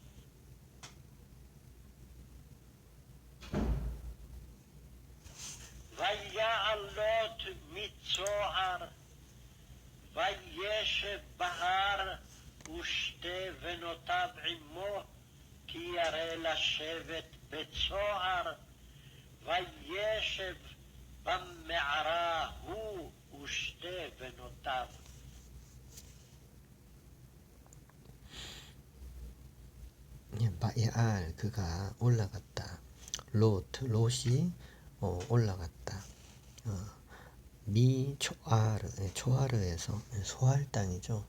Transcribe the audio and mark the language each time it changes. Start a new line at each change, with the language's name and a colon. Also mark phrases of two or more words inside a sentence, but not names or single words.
Hebrew: ויעלות מצוער וישב בהר ושתי בנותיו עמו כי ירא לשבת בצוער וישב במערה הוא ושתי בנותיו.
Korean: 바야알 그가 올라갔다. 롯이 올라갔다. 미 초아르에서 소알 땅이죠.